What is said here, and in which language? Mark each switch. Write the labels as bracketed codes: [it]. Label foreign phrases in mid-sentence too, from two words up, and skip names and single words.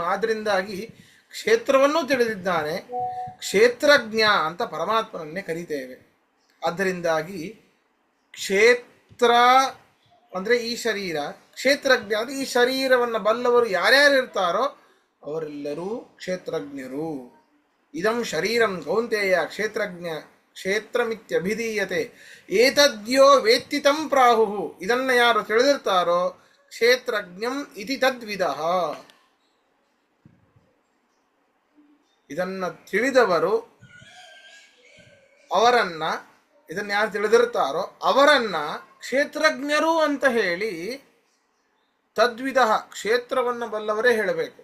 [kn] ಆದ್ದರಿಂದಾಗಿ ಕ್ಷೇತ್ರವನ್ನೂ ತಿಳಿದಿದ್ದಾನೆ. ಕ್ಷೇತ್ರಜ್ಞ ಅಂತ ಪರಮಾತ್ಮನನ್ನೇ ಕರೀತೇವೆ. ಆದ್ದರಿಂದಾಗಿ ಕ್ಷೇತ್ರ ಅಂದರೆ ಈ ಶರೀರ, ಕ್ಷೇತ್ರಜ್ಞ ಅಂದರೆ ಈ ಶರೀರವನ್ನು ಬಲ್ಲವರು ಯಾರ್ಯಾರು ಇರ್ತಾರೋ ಅವರೆಲ್ಲರೂ ಕ್ಷೇತ್ರಜ್ಞರು. [sa] ಇದಂ ಶರೀರಂ ಕೌಂತೇಯ ಕ್ಷೇತ್ರಮಿತ್ಯಭಿಧೀಯತೆ ಏತದ್ಯೋ ವೇತ್ತಿ ತಂ ಪ್ರಾಹುಃ. [kn] ಇದನ್ನು ಯಾರು ತಿಳಿದಿರ್ತಾರೋ [sa] ಕ್ಷೇತ್ರಜ್ಞಂ ಇತಿ ತದ್ವಿದಃ. [kn] ಇದನ್ನ ತಿಳಿದವರು ಇದನ್ನ ಯಾರು ತಿಳಿದಿರ್ತಾರೋ ಅವರನ್ನ ಕ್ಷೇತ್ರಜ್ಞರು ಅಂತ ಹೇಳಿ ತದ್ವಿದಃ ಕ್ಷೇತ್ರವನ್ನು ಬಲ್ಲವರೇ ಹೇಳಬೇಕು.